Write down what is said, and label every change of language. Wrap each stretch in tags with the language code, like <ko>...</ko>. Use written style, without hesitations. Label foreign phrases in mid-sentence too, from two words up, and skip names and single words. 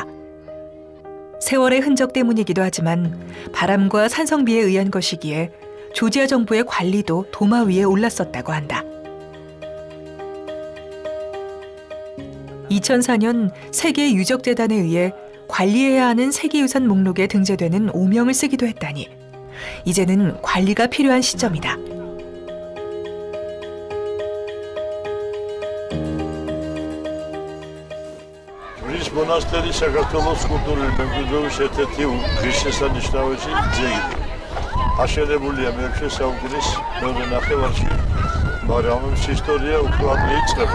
<ko>세월의 흔적 때문이기도 하지만 바람과 산성비에 의한 것이기에 조지아 정부의 관리도 도마 위에 올랐었다고 한다. 2004년 세계 유적재단에 의해 관리해야 하는 세계유산 목록에 등재되는 오명을 쓰기도 했다니 이제는 관리가 필요한 시점이다.</ko> <ka>Რის მონასტერი საქართველოს კულტურული მემკვიდრეობის ერთ-ერთი ღირსშესანიშნავი ძეგლი. აშენებულია მე-6 საუკუნის მეორე ნახევარში, მაგრამ ამის ისტორია უფრო ადრე იწყება.</ka>